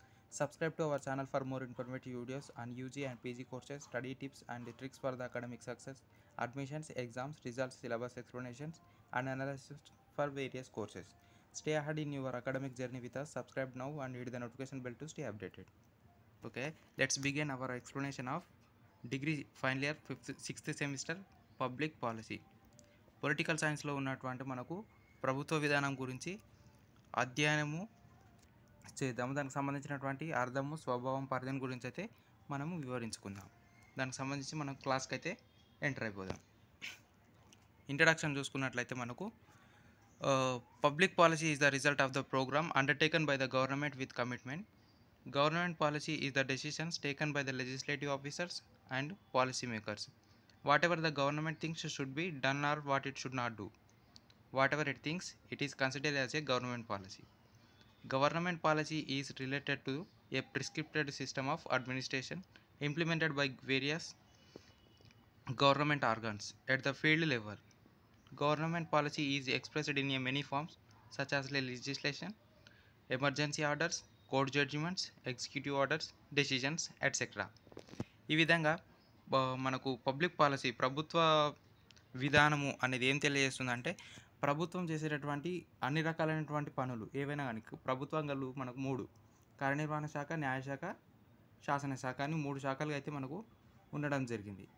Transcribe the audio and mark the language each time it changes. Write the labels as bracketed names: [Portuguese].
[English] Subscribe to our channel for more informative videos on UG and PG courses, study tips and tricks for the academic success, admissions, exams, results, syllabus explanations and analysis for various courses. Stay ahead in your academic journey with us. Subscribe now and hit the notification bell to stay updated. Okay, let's begin our explanation of degree final year 6th semester public policy. [Telugu] Political సైన్స్లో ఉన్నటువంటి మనకు ప్రభుత్వ విధానం గురించి అధ్యయనము చేద్దాము. దానికి సంబంధించినటువంటి అర్థము, స్వభావం, పరిధిని గురించి అయితే మనము వివరించుకుందాం. దానికి సంబంధించి మనం క్లాస్కి అయితే ఎంటర్ అయిపోదాం. ఇంట్రడక్షన్ చూసుకున్నట్లయితే మనకు [English] Public policy is the result of the programme undertaken by the government with commitment. Government policy is the decisions taken by the legislative officers and policy makers. Whatever the government thinks should be done or what it should not do, whatever it thinks, it is considered as a government policy. Government policy is related to a prescribed system of administration implemented by various government organs at the field level. Government policy is expressed in many forms such as legislation, emergency orders, court judgements, executive orders, decisions etcetera. [Telugu] ఈ విధంగా మనకు public policy, ప్రభుత్వ విధానము అనేది ఏం తెలియజేస్తుందంటే ప్రభుత్వం చేసేటటువంటి అన్ని రకాలైనటువంటి పనులు ఏవైనా కానీ ప్రభుత్వాలు మనకు 3 కార్యనిర్వహణ శాఖ, న్యాయశాఖ, శాసనశాఖ అని 3 శాఖలుగా అయితే మనకు ఉండడం జరిగింది.